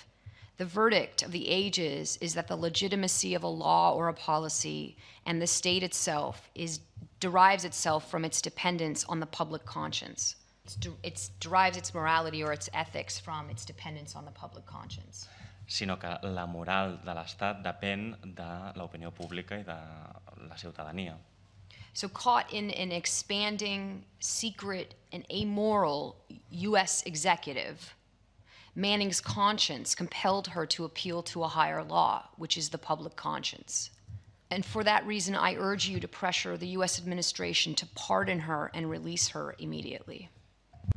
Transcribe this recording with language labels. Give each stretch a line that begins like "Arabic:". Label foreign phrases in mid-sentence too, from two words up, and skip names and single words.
English: The verdict of the ages is that the legitimacy of a law or a policy and the state itself derives itself from its dependence on the public conscience. It derives its morality or its ethics from its dependence on the public conscience.
Catalan: Sinó que la moral de l'Estat depèn de l'opinió pública i de la ciutadania.
English: So caught in an expanding, secret, and amoral U.S. executive, Manning's conscience compelled her to appeal to a higher law, which is the public conscience. And for that reason, I urge you to pressure the U.S. administration to pardon her and release her immediately.